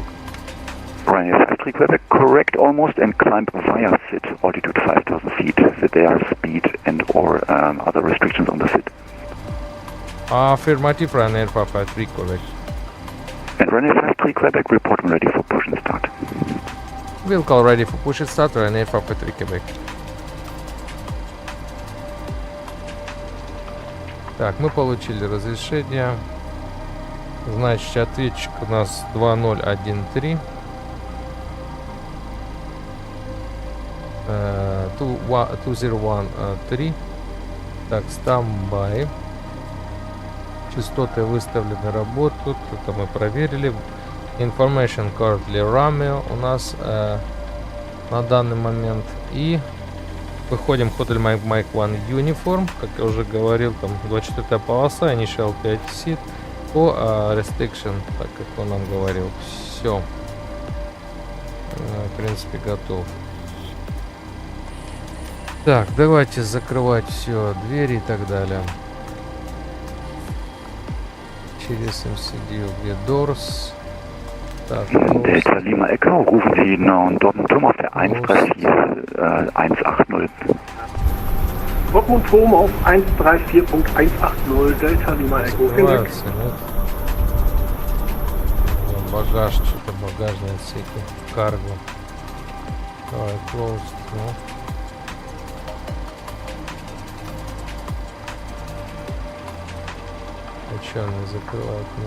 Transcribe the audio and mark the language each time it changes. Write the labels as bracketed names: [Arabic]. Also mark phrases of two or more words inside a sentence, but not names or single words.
[English] Ryanair 53 Quebec, correct almost, and climb via SID, altitude 5,000 feet. That there are speed and or other restrictions on the SID. Affirmative. Ryanair 53 Quebec. And Ryanair 53 Quebec, report when ready for push and start. We'll call ready for push and start. Ryanair 53 Quebec. [Russian] Так, мы получили разрешение. Значит, ответчик у нас 2013. 2013. Так, стамбай. Частоты выставлены, работают. Это мы проверили. [English] Information currently Romeo [Russian] у нас на данный момент. И выходим в Hotel Mike 1 Uniform. Как я уже говорил, там 24 полоса, [English] Initial 5 seat [Russian] по Restriction, так как он нам говорил. Все. В принципе, готов. Так, давайте закрывать все, двери и так далее. Через [English] MCD Doors. [Russian] Так, [German] Delta Lima Echo, rufen Sie Dortmund Turm auf der 134.180. Dortmund Turm auf 134.180, Delta Lima Echo. Vielen Dank. [Russian] Багаж, что-то багажные отсеки. Карго. Давай, closed, ну. А что они закрывают? Ну.